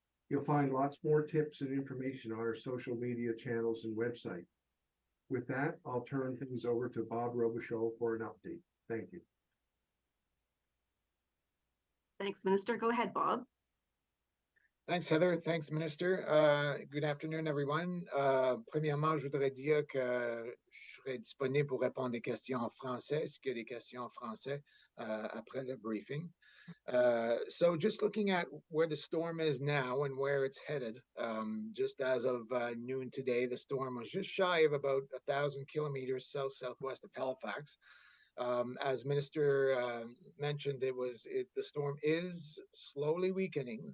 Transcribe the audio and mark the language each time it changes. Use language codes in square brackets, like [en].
[en] You'll find lots more tips and information on our social media channels and website. With that, I'll turn things over to Bob Robichaud for an update. Thank you. Thanks, Minister. Go ahead, Bob. Thanks, Heather. Thanks, Minister. Good afternoon, everyone. [fr] Premièrement, je voudrais dire que je serai disponible pour répondre des questions en français, s'il y a des questions en français après le briefing. [en] So just looking at where the storm is now and where it's headed, just as of noon today, the storm was just shy of about 1,000 kilometers southwest of Halifax. As Minister mentioned, the storm is slowly weakening.